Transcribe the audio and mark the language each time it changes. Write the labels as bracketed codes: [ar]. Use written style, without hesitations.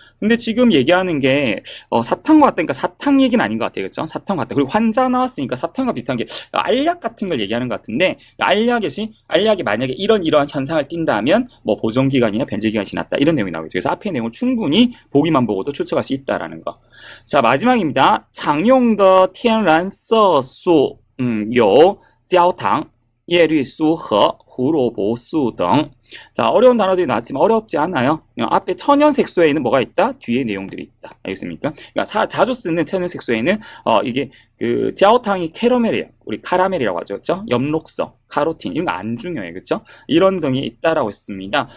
[ko] 근데 지금 얘기하는 게 사탕과 같다니까 사탕 얘기는 아닌 것 같아요. 그렇죠? 사탕 같다. 그리고 환자 나왔으니까 사탕과 비슷한 게 알약 같은 걸 얘기하는 것 같은데 알약이 만약에 이러한 현상을 띈다면 뭐 보존기간이나 변질기간이 지났다 이런 내용이 나오겠죠. 그래서 앞의 내용을 충분히 보기만 보고도 추측할 수 있다라는 거. 자, 마지막입니다. [zh] 常用的天然色素有焦糖叶绿素和胡萝卜素등. [ko] 자, 어려운 단어들이 나왔지만 어렵지 않아요. 앞에 천연색소에는 뭐가 있다? 뒤에 내용들이 있다. 알겠습니까? 그러니까 자주 쓰는 천연색소에는 이게 그焦糖이 캐러멜이에요. 우리 카라멜이라고 하죠. 그렇죠? 엽록소, 카로틴 이런 거 안 중요해요. 그렇죠? 이런 등이 있다라고 했습니다.